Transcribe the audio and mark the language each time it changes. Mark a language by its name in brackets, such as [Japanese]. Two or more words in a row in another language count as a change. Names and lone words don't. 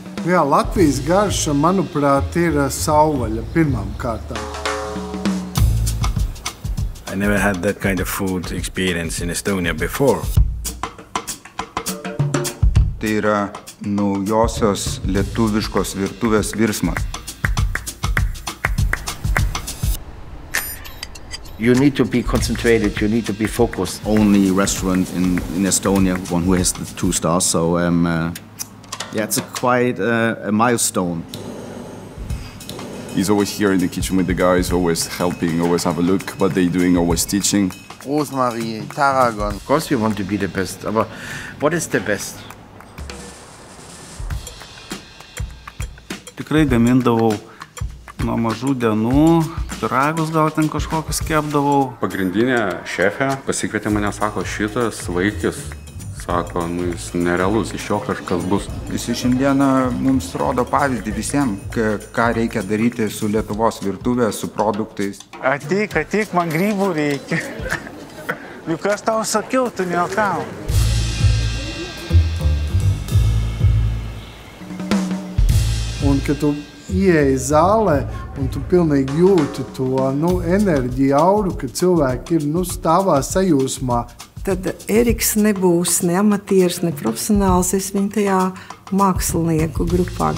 [Latvian] Jā, Latvijas garša, manuprāt, ir sauvaļa pirmām kārtām. [English] I never had that kind of food experience in Estonia before. [Lithuanian] Tai yra naujosios lietuviškos virtuvės virsmas. [English] You need to be concentrated, you need to be focused. Only restaurant in Estonia, one who has the 2 stars, so yeah, it's quite a milestone. He's always here in the kitchen with the guys, always helping, always have a look what they're doing, always teaching. Rosmarie, Tarragon. Of course we want to be the best, but what is the best? [Lithuanian] Tikrai gamindavau nuo mažų dienų, pyragus gal ten kažkokius kepdavau. Pagrindinė šefė pasikvietė mane, sako, šitas vaikis, sako, jis nerealus, iš jo kažkas bus. Jis šiandieną mums rodo pavyzdį visiems, ką reikia daryti su Lietuvos virtuvė, su produktais. Ateik, man grybų reikia. Juk aš tau sakiau, tu nejuokau. [Latvian] Un, kad tu ieeji zālē un tu pilnīgi jūti to enerģiju, auru, ka cilvēki ir stāvā sajūsmā. Tad Eriks nebūs ne amatieris, ne profesionāls, es viņu tajā mākslinieku grupā.